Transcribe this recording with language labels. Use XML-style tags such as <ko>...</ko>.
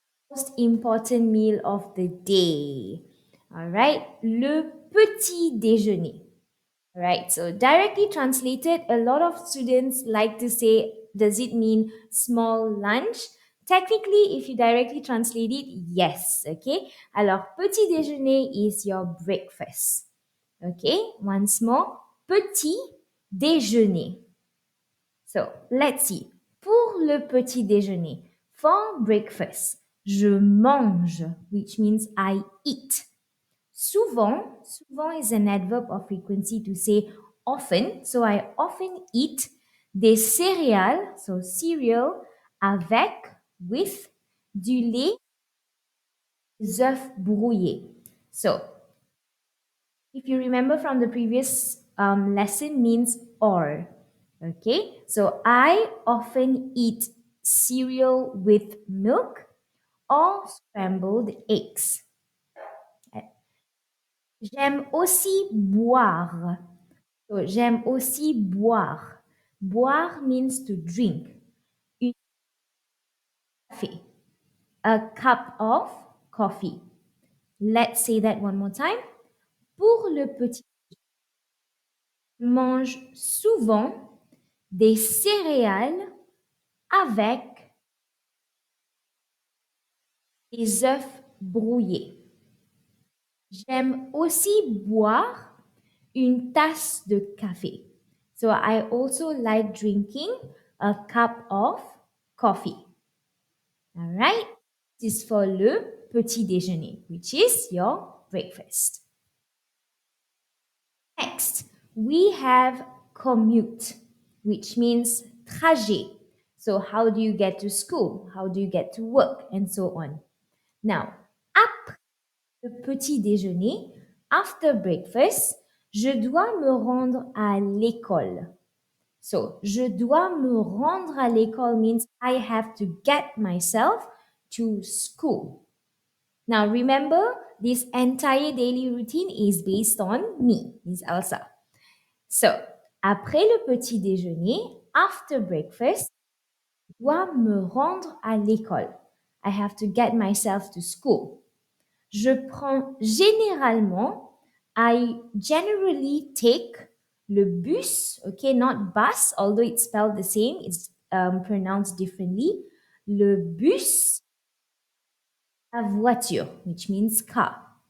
<en>Most important meal of the day. All right, le petit déjeuner. All right, so directly translated, a lot of students like to say, does it mean small lunch? Technically, if you directly translate it, yes, okay? Alors, petit déjeuner is your breakfast. Okay, once more, petit déjeuner. So, let's see.</en> <fr>Pour le petit déjeuner,</fr> <en>for breakfast,</en> <fr>je mange,</fr> <en>which means I eat. Souvent is an adverb of frequency to say often. So I often eat</en> <fr>des céréales,</fr> <en>so cereal, avec, with,</en> <fr>du lait, des œufs brouillés.</fr> <en>So if you remember from the previous lesson means or. Okay, so I often eat cereal with milk or scrambled eggs.</en> <fr>J'aime aussi boire. So, j'aime aussi boire.</fr> <en>Boire means to drink.</en> <fr>Une café.</fr> <en>A cup of coffee. Let's say that one more time.</en> <fr>Pour le petit, je mange souvent des céréales avec des œufs brouillés. J'aime aussi boire une tasse de café.</fr> <en>So I also like drinking a cup of coffee. All right? This is for le petit déjeuner, which is your breakfast. Next, we have commute, which means trajet. So how do you get to school? How do you get to work? And so on.</en> <fr>Now, après le petit déjeuner,</fr> <en>after breakfast,</en> <fr>je dois me rendre à l'école.</fr> <en>So,</en> <fr>je dois me rendre à l'école</fr> <en>means I have to get myself to school. Now, remember, this entire daily routine is based on me, Miss Elsa.</en> <fr>So, après le petit déjeuner,</fr> <en>after breakfast,</en> <fr>je dois me rendre à l'école.</fr> <en>I have to get myself to school.</en> <fr>Je prends généralement,</fr> <en>I generally take le bus, okay, not bus, although it's spelled the same, it's pronounced differently.</en> <fr>Le bus, la voiture, which means car.</fr>